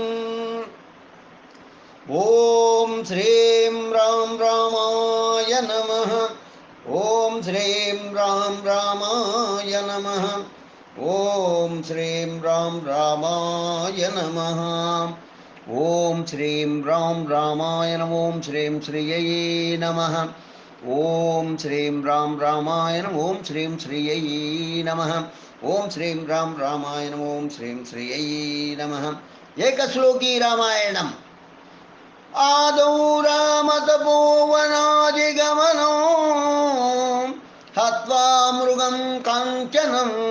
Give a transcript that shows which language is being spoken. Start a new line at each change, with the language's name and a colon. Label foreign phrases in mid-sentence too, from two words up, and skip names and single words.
Sanskrit: ओं श्रीं राम रामाय नमः। ओं श्रीं राम रामाय नमः। ओं श्रीं राम रामाय नमः। ओं श्रीं राम रामाय नमः। ओं श्रीं श्रियै नमः। ఓం శ్రీం రాం రామాయణ ఓం శ్రీం శ్రీయై నమః. ఓం శ్రీం రాం రామాయణ ఓం శ్రీం శ్రీయై నమః. ఏకశ్లోకీ రామాయణం. ఆదౌ రామతపోవనాదిగమనో హత్వా మృగం కాంచనం